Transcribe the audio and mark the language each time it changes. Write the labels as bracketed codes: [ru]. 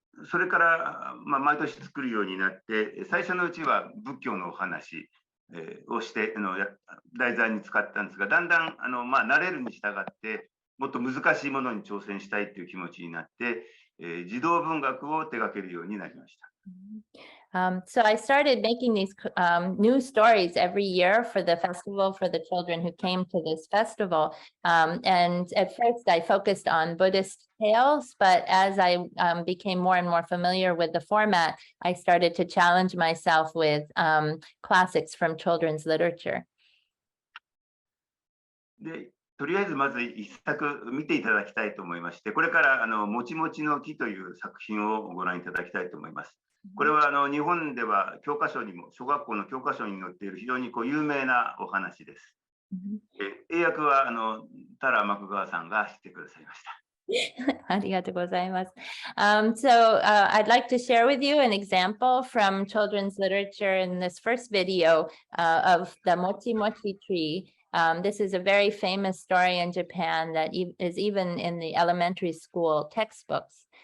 [ja] それから、毎年作るようになって、最初のうちは仏教のお話をして題材に使ったんですが、だんだん慣れるに従ってもっと難しいものに挑戦したいという気持ちになって、児童文学を手掛けるようになりました。 [en] So I started making these new stories every year for the festival for the children who came to this festival. And at first I focused on Buddhist tales, but as I became more and more familiar with the format, I started to challenge myself with classics from children's literature. [ja] で、とりあえずまず一作見ていただきたいと思いまして、これからもちもちの木という作品をご覧いただきたいと思います。これは日本では教科書にも小学校の教科書に載っている非常に有名なお話です。英訳は田良幕川さんがしてくださいました。 Arigatou gozaimasu. [en] I'd like to share with you an example from children's literature in this first video of the Mochimochi tree. This is a very famous story in Japan that is even in the elementary school textbooks.